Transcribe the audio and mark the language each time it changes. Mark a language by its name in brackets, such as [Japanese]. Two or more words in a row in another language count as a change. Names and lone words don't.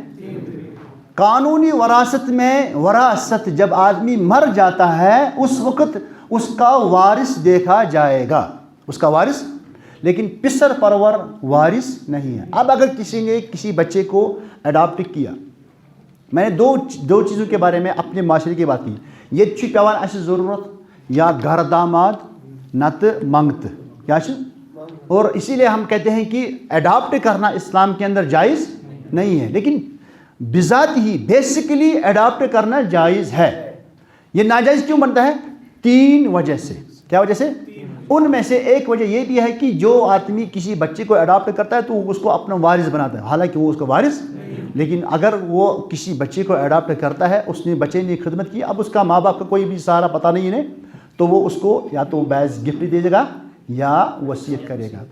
[Urdu] قانونی وراثت میں وراثت جب آدمی مر جاتا ہے اس وقت اس کا وارث دیکھا جائے گا، اس کا وارث، لیکن پسر پرور وارث نہیں ہے. اب اگر کسی نے کسی بچے کو اڈاپٹ کیا، میں نے دو چیزوں کے بارے میں اپنے معاشرے کی بات کی، [Kashmiri] یہ چھِ پیوان اسہِ ضرورت یا گھر داماد نتہٕ منگتہٕ کیا چھِ، [Urdu] اور اسی لیے ہم کہتے ہیں کہ اڈاپٹ کرنا اسلام کے اندر جائز نہیں ہے، لیکن بذات ہی بیسیکلی اڈاپٹ کرنا جائز ہے. یہ ناجائز کیوں بنتا ہے؟ 3 وجہ سے. کیا وجہ سے؟ ان میں سے ایک وجہ یہ بھی ہے کہ جو آدمی کسی بچے کو اڈاپٹ کرتا ہے تو وہ اس کو اپنا وارث بناتا ہے، حالانکہ وہ اس کا وارث، لیکن اگر وہ کسی بچے کو اڈاپٹ کرتا ہے، اس نے بچے نے خدمت کی، اب اس کا ماں باپ کا کوئی بھی سہارا پتہ نہیں ہے، تو وہ اس کو یا تو بیس گفٹ دے گا یا وصیت کرے گا.